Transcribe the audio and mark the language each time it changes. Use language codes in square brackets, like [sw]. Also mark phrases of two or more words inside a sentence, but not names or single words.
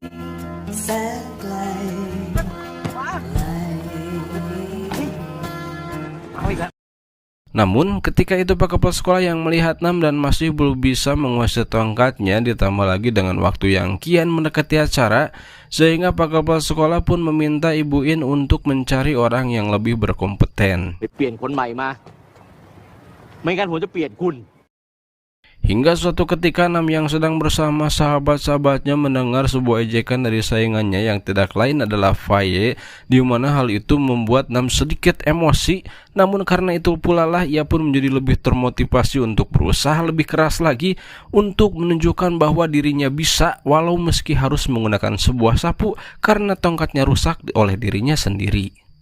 [id] Namun ketika itu Pak Kepala Sekolah yang melihat Nam dan masih belum bisa menguasai tongkatnya, ditambah lagi dengan waktu yang kian mendekati acara, sehingga Pak Kepala Sekolah pun meminta Ibu In untuk mencari orang yang lebih berkompeten. [th] ไปเปลี่ยนคนใหม่มา ไม่งั้นผมจะเปลี่ยนคุณ [id] Hingga suatu ketika Nam yang sedang bersama sahabat-sahabatnya mendengar sebuah ejekan dari saingannya yang tidak lain adalah Faye, di mana hal itu membuat Nam sedikit emosi. Namun karena itu pula lah ia pun menjadi lebih termotivasi untuk berusaha lebih keras lagi untuk menunjukkan bahwa dirinya bisa, walau meski harus menggunakan sebuah sapu karena tongkatnya rusak oleh dirinya sendiri.